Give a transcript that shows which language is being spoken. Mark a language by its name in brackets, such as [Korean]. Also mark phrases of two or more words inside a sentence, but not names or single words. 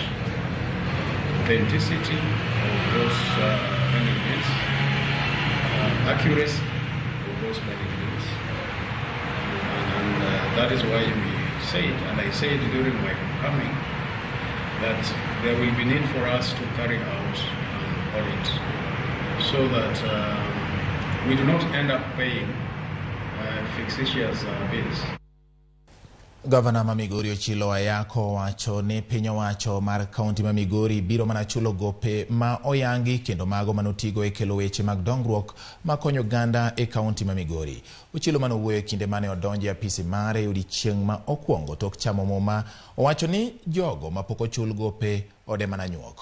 [English] authenticity of those ingredients, accuracy of those ingredients, and that is why we said, and I said during my coming, that there will be need for us to carry out an audit, so that we do not end up paying fictitious bills. [Luo (Kenya and Tanzania)] Gavana ma Migori Ochilo Ayako wacho ni piny owacho mar kaunti ma Migori biro mana chulo gope ma oyangi kendo mago manotigo e kelo weche mag dongruok ma konyo ganda e kaunti ma Migori. Ochilo manowuoyo kinde mane odonje apisi mare odiechieng' ma okwongo tok chamo muma, owacho ni jogo ma pok ochul gope ode mana nyuok.